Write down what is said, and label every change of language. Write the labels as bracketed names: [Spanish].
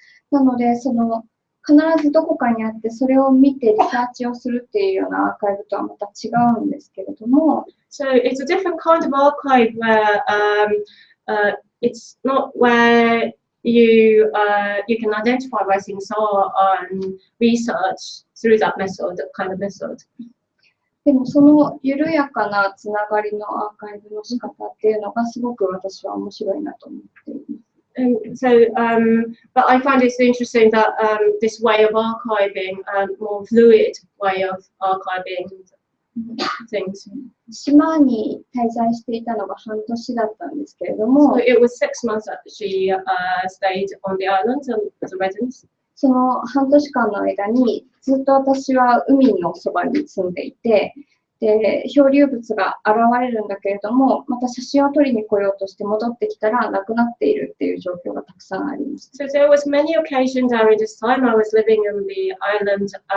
[Japanese] なので、必ずどこかにあって、それを見てリサーチをするっていうようなアーカイブとはまた違うんですけれども。 [English] So it's a different kind of archive where it's not where you can identify where things are and research through that kind of method. [Japanese] でもその緩やかなつながりのアーカイブの仕方っていうのがすごく私は面白いなと思っています。 [English] But I find it's interesting that this way of archiving, more fluid way of archiving things. [Japanese] 島に滞在していたのが半年だったんですけれども、 [English] So it was 6 months that she stayed on the island as a resident. [Japanese] その半年間の間にずっと私は海のそばに住んでいて、で漂流物が現れるんだけれども、また写真を撮りに来ようとして戻ってきたらなくなっているっていう状況がたくさんあります。 [English] So there was many occasions during this time I was living on the island.